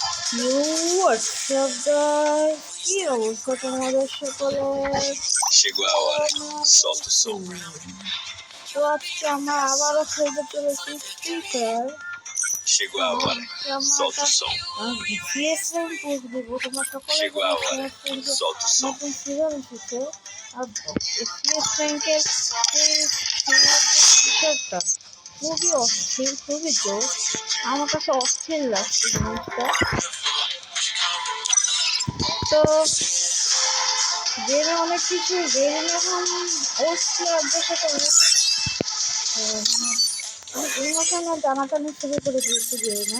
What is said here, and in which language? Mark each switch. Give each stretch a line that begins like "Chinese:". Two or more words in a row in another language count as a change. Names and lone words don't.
English: What's up guys?
Bangla: কি অবস্থা তোমাদের সকলের?
Portuguese: Chegou a hora, solta o som.
Bangla: তো আজকে আমরা আবারও খেলতে চলেছি ফ্রি ফায়ার।
Portuguese: Chegou a hora, solta o som.
English: CS rank post
Bangla: দেবো, তোমরা সকলে
Portuguese: Chegou a hora, solta o som.
Bangla: নতুন সিজন এসেছে। আর CS র্যাঙ্কের ফিচারটা খুবই অস্থির, খুবই জোর। আমার কাছে অস্থির লাগছে জিনিসটা। তো গেমে অনেক কিছু গেম এখন প্লেয়ারদের সাথে অনেক ইমোশনাল টানাটানি শুরু করে দিয়েছে গেমে।